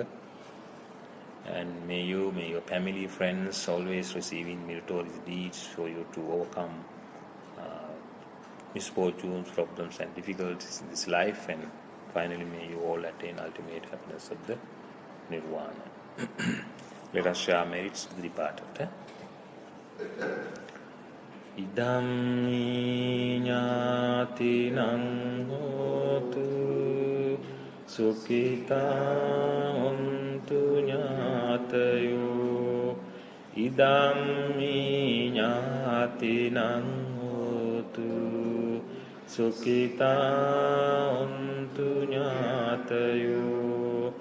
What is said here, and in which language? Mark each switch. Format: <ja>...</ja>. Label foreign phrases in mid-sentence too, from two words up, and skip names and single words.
<en>And may your family, friends always receiving meritorious deeds for you to overcome misfortunes, problems and difficulties in this life, and finally may you all attain ultimate happiness of the Nirvana. Let us share merits of the departed.</en> <pi>Idam ñātinang hotu sukhita hontu ñātayo. Idam ñātinang hotu sukhita hontu ñātayo.</pi>